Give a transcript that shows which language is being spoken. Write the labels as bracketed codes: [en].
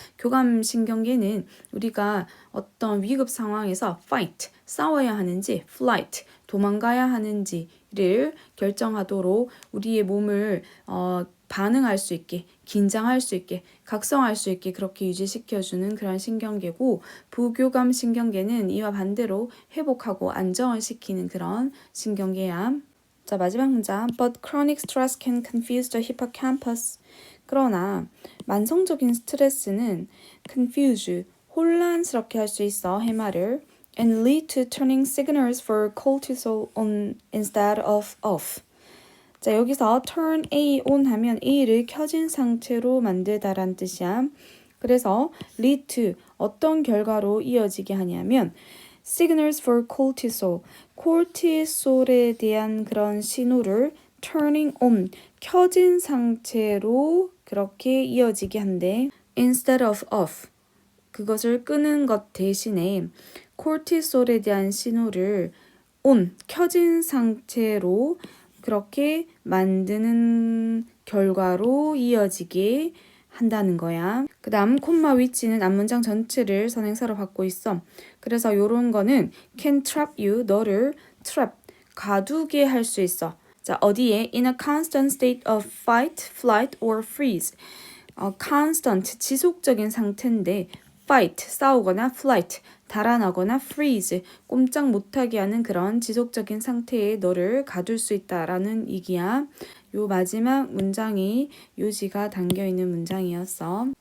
[ko] 교감신경계는 우리가 어떤 위급 상황에서 fight, 싸워야 하는지 flight, 도망가야 하는지를 결정하도록 우리의 몸을 반응할 수 있게, 긴장할 수 있게, 각성할 수 있게 그렇게 유지시켜주는 그런 신경계고 부교감 신경계는 이와 반대로 회복하고 안정을 시키는 그런 신경계야. 자, 마지막 문장. [en] But chronic stress can confuse the hippocampus. [ko] 그러나 만성적인 스트레스는 confuse, 혼란스럽게 할 수 있어, 해마를. [en] And lead to turning signals for cortisol on instead of off. [ko] 자, 여기서 [en] turn A on [ko] 하면 A를 켜진 상태로 만들다란 뜻이야. 그래서 lead to 어떤 결과로 이어지게 하냐면 [en] signals for cortisol, [ko] 코르티솔에 대한 그런 신호를 turning on, 켜진 상태로 그렇게 이어지게 한대. [en] instead of off, [ko] 그것을 끄는 것 대신에 코르티솔에 대한 신호를 on, 켜진 상태로 그렇게 만드는 결과로 이어지게 한다는 거야. 그 다음 콤마 위치는 앞문장 전체를 선행사로 받고 있어. 그래서 요런 거는 [en] can trap you, [ko] 너를 trap, 가두게 할 수 있어. 자, 어디에? [en] in a constant state of fight, flight or freeze. [ko] constant, 지속적인 상태인데 fight, 싸우거나 flight, 달아나거나 freeze, 꼼짝 못하게 하는 그런 지속적인 상태에 너를 가둘 수 있다라는 얘기야. 요 마지막 문장이 요지가 담겨있는 문장이었어.